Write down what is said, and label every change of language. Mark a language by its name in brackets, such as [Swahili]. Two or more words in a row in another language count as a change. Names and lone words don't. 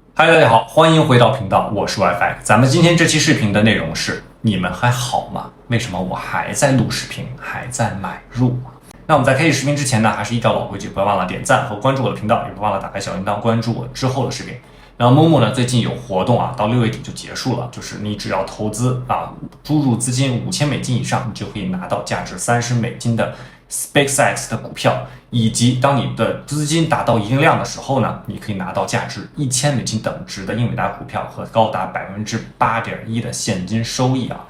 [Chinese] 嗨，大家好，歡迎回到頻道，我是 WiFi。咱們今天這期視頻的內容是：你們還好嗎？為什麼我還在錄視頻，還在買入？那我們在開始視頻之前呢，還是依照老規矩，不要忘了點讚和關注我的頻道，也不忘了打開小鈴鐺關注我之後的視頻。然後 Momo 呢，最近有活動啊，到6月底就結束了，就是你只要投資啊，注入資金$5000以上，你就可以拿到價值$30的 SpaceX 的股票，以及当你的資金達到一定量的時候呢，你可以拿到價值$1000等值的英偉達股票和高達8.1%的現金收益啊。